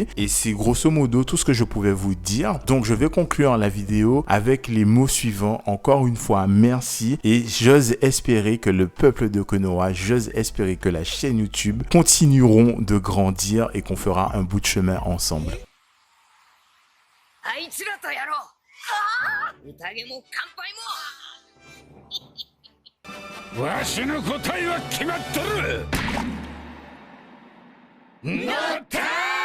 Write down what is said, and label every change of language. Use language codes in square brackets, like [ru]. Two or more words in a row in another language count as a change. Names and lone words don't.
[fr] Et c'est grosso modo tout ce que je pouvais vous dire. Donc, je vais conclure la vidéo avec les mots suivants. Encore une fois, merci. Et j'ose espérer que le peuple de Konoha, j'ose espérer que la chaîne YouTube continueront de grandir et qu'on fera un bout de chemin ensemble. [ja] わしの答えは決まっとる。ノッター